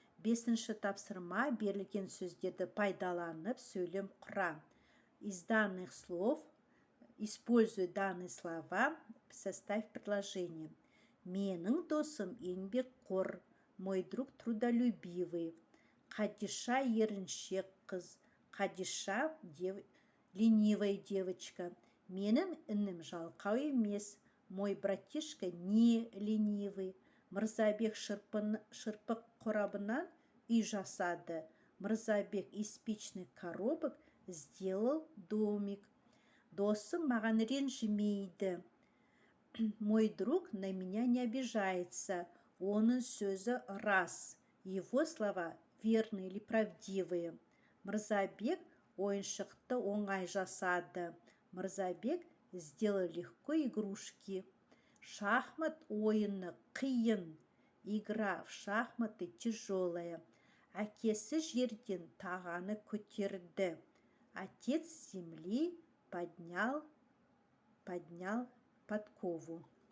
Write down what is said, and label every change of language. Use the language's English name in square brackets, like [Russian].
[Kazakh] 5-ші тапсырма берілген сөздерді пайдаланып сөйлем құра. [Russian] Из данных слов используй данные слова, составь предложение. [Kazakh] Менің досым еңбекқор, [Russian] мой друг трудолюбивый. [Kazakh] Қадиша еріншек қыз. Қадиша [Russian] ленивая девочка. [Kazakh] Менің інім жалқау емес, [Russian] мой братишка не ленивый. [Kazakh] Мырзабек шырпық қорабынан үй жасады. [Russian] Мырзабек из спичных коробок сделал домик. [Kazakh] Досым маған ренжімейді. [Russian] Мой друг на меня не обижается. [Kazakh] Оның сөзі рас. [Russian] Его слова верные или правдивые. [Kazakh] Мырзабек ойыншықты оңай жасады. [Russian] Мырзабек сделал легко игрушки. [Kazakh] Шахмат ойыны қиын. [Russian] Игра в шахматы тяжелая. [Kazakh] Әкесі жерден тағаны көтерді. [Russian] Отец с земли поднял подкову.